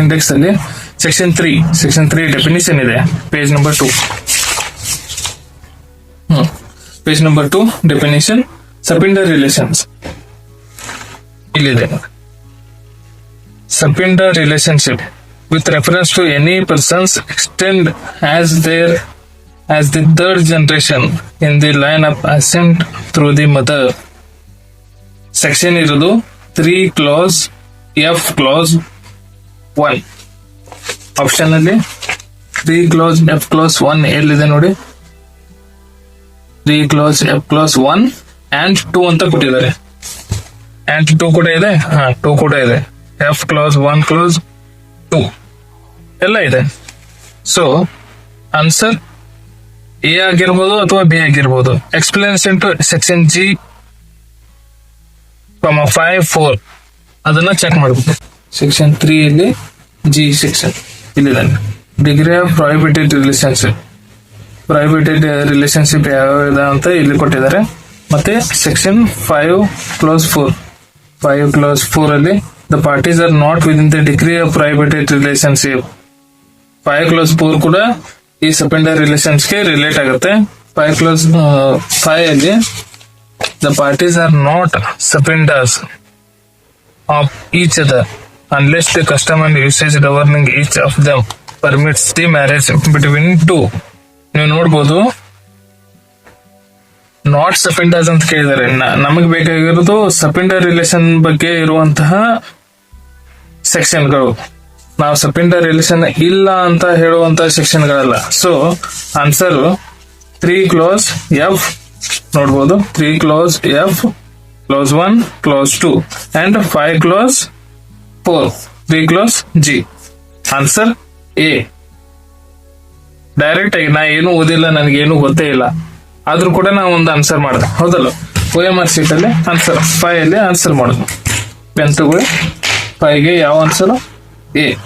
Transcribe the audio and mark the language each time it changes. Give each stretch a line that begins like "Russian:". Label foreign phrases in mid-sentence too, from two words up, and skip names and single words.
Kannada: ಇಂಡೆಕ್ಸ್ ಅಲ್ಲಿ ಸೆಕ್ಷನ್ 3 ಡೆಫಿನಿಷನ್ ಇದೆ,
English: page number
Kannada: 2.
English: page number 2 definition sapinda relations
Kannada: ಇಲ್ಲಿದೆ.
English: sapinda relationship with reference to any persons extend as the third generation in the line of ascent through the mother.
Kannada: ಸೆಕ್ಷನ್ ಇರೋದು
English: 3 clause F clause 1.
Kannada: ಆಪ್ಷನ್ ಅಲ್ಲಿ
English: 3 clause F clause 1
Kannada: ಎಲ್ಲಿದೆ ನೋಡಿ.
English: 3 clause F clause 1 and 2
Kannada: ಅಂತ ಕೊಟ್ಟಿದ್ದಾರೆ. and 2 ಕೂಡ ಇದೆ. 2 ಕೂಡ ಇದೆ.
English: F clause 1 clause 2
Kannada: ಎಲ್ಲ ಇದೆ.
English: so answer A
Kannada: ಆಗಿರ್ಬೋದು ಅಥವಾ ಬಿ ಆಗಿರ್ಬೋದು.
English: explanation to section G, 5, 4
Kannada: ಅದನ್ನ ಚೆಕ್ ಮಾಡಬೇಕು. ಸೆಕ್ಷನ್ 3 ಇಲ್ಲಿ G ಸೆಕ್ಷನ್ ಇಲ್ಲಿದೆ.
English: degree of prohibited relationship
Kannada: ಯಾವ್ಯಾವ ಅಂತ ಇಲ್ಲಿ ಕೊಟ್ಟಿದ್ದಾರೆ.
English: ಮತ್ತೆ ಸೆಕ್ಷನ್ 5 clause 4 ಅಲ್ಲಿ the parties are not within the degree of prohibited relationship.
Kannada: 5 clause 4 ಕೂಡ ಈ
English: secondary relations
Kannada: ಗೆ ರಿಲೇಟ್ ಆಗುತ್ತೆ.
English: 5 clause 5 ಅಲ್ಲಿ the parties are not seconders of each other unless the custom and usage governing each of them permits the marriage between two.
Kannada: ನೀವು ನೋಡ್ಬೋದು
English: not seconders
Kannada: ಅಂತ ಕೇಳಿದ್ದಾರೆ. ನಮಗೆ ಬೇಕಾಗಿರೋದು
English: secondary relation
Kannada: ಬಗ್ಗೆ ಇರುವಂತಹ ಸೆಕ್ಷನ್ಗಳು. ನಾವು
English: secondary relation
Kannada: ಇಲ್ಲ ಅಂತ ಹೇಳುವಂತ ಸೆಕ್ಷನ್ಗಳಲ್ಲ.
English: so answer 3 clause F
Kannada: ನೋಡ್ಬೋದು.
English: 3 clause F clause 1 clause 2 and 5 clause 4 3 clause G. answer A.
Kannada: ಡೈರೆಕ್ಟ್ ಆಗಿ ನಾ ಏನು ಓದಿಲ್ಲ, ನನಗೇನು ಗೊತ್ತೇ ಇಲ್ಲ, ಆದ್ರೂ ಕೂಡ ನಾವು ಒಂದು ಆನ್ಸರ್ ಮಾಡಿದೆ, ಹೌದಲ್ಲ?
English: OMR sheet
Kannada: ಅಲ್ಲಿ ಆನ್ಸರ್ 5 ಅಲ್ಲಿ ಆನ್ಸರ್ ಮಾಡೋದು. ಪೆನ್ ತಗೊಳ್ಳಿ. 5ಗೆ ಯಾವ ಆನ್ಸರ್? ಎ.